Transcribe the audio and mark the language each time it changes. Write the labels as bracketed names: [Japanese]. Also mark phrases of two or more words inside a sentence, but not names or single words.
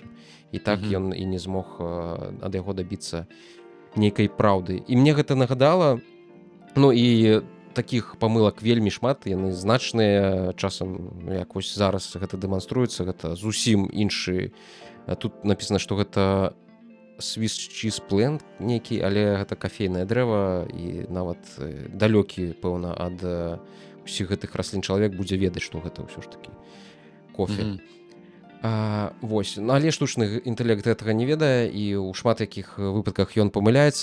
[Belarusian] І так ён і не змог ад яго дабіцца нейкай праўды. І мне гэта нагадала, ну і такіх памылак вельмі шмат, яны значныя, часам, як вось зараз гэта дэманструецца, гэта зусім іншы. Тут напісана, што гэта [English] Swiss cheese plant [Belarusian] нейкі, але гэта кафейнае дрэва, і нават далёкі, пэўна, ад усіх гэтых раслін чалавек будзе ведаць, што гэта ўсё ж такі кофе. Вось. Але штучны інтэлект гэтага не ведае, і ў шмат якіх выпадках ён памыляецца.